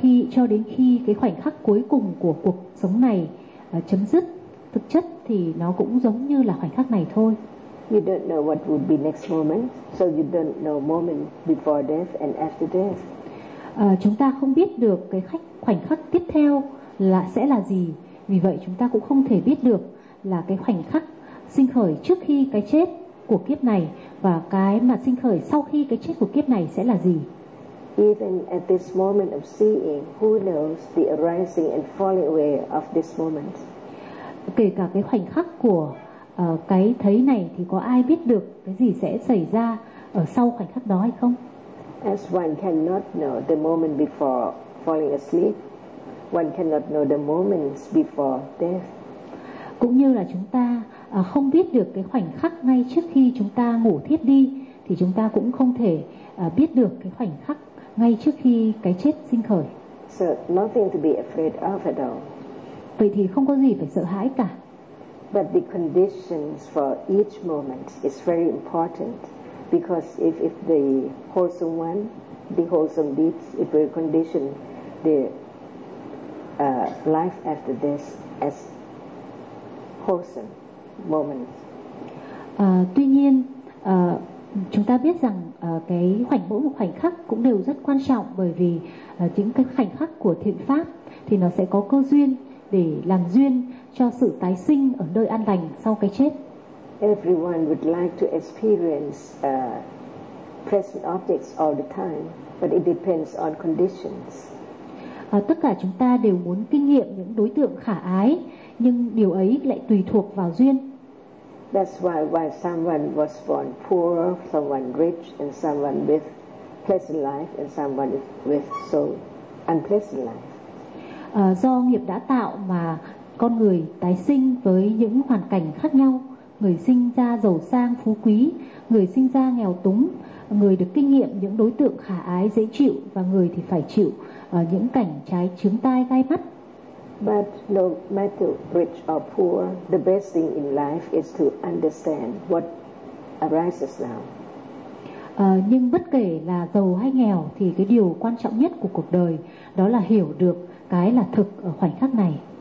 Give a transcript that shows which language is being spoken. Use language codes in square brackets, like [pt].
[vi] Cho đến khi cái khoảnh khắc cuối cùng của cuộc sống này chấm dứt, thực chất thì nó cũng giống như là khoảnh khắc này thôi. [en] You don't know what would be next moment, so you don't know moment before death and after death. [vi] Chúng ta không biết được cái khoảnh khắc tiếp theo là sẽ là gì, vì vậy chúng ta cũng không thể biết được là cái khoảnh khắc sinh khởi trước khi cái chết của kiếp này và cái mà sinh khởi sau khi cái chết của kiếp này sẽ là gì. [en] Even at this moment of seeing, who knows the arising and falling away of this moment? [vi] Kể cả cái khoảnh khắc của cái thấy này thì có ai biết được cái gì sẽ xảy ra ở sau khoảnh khắc đó hay không? [en] As one cannot know the moment before falling asleep, one cannot know the moments before death. [vi] Cũng như là chúng ta không biết được cái khoảnh khắc ngay trước khi chúng ta ngủ thiếp đi thì chúng ta cũng không thể biết được cái khoảnh khắc ngay trước khi cái chết sinh khởi. [en] So nothing to be afraid of at all. [vi] Vậy thì không có gì phải sợ hãi cả. [en] But the conditions for each moment is very important, because if the wholesome one, the wholesome deeds, if we condition the life after this as wholesome moment. [vi] Tuy nhiên, chúng ta biết rằng mỗi một khoảnh khắc cũng đều rất quan trọng, bởi vì những cái khoảnh khắc của thiện pháp thì nó sẽ có cơ duyên để làm duyên cho sự tái sinh ở nơi an lành sau cái chết. [en] Everyone would like to experience present objects all the time, but it depends on conditions. [vi] Tất cả chúng ta đều muốn kinh nghiệm những đối tượng khả ái, nhưng điều ấy lại tùy thuộc vào duyên. [en] That's why someone was born poor, someone rich, and someone with pleasant life, and someone with so unpleasant life. [vi] Do nghiệp đã tạo mà con người tái sinh với những hoàn cảnh khác nhau. Người sinh ra giàu sang phú quý, người sinh ra nghèo túng, người được kinh nghiệm những đối tượng khả ái dễ chịu, và người thì phải chịu những cảnh trái chướng tai gai mắt. [en] But no matter rich or poor, the best thing in life is to understand what arises now. [vi] Nhưng bất kể là giàu hay nghèo thì cái điều quan trọng nhất của cuộc đời đó là hiểu được cái là thực ở khoảnh khắc này.